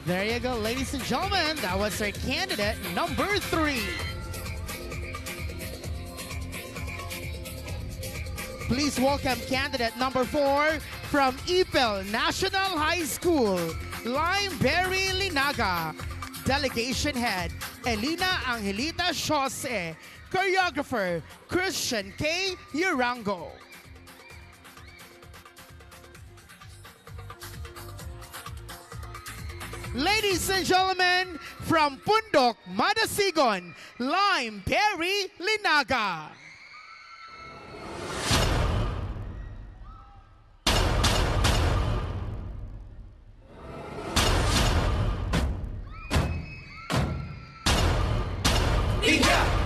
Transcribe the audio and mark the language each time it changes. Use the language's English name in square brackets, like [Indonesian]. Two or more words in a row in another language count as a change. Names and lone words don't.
[English] There you go, ladies and gentlemen. That was our candidate number 3. Please welcome candidate number 4 from Ipil National High School, Limeberry Linaga. Delegation Head, Elina Angelita Jose. Choreographer, Christian K. Urango. Ladies and gentlemen, from Pundok, Madasigon, Limeberry Linaga. Piña.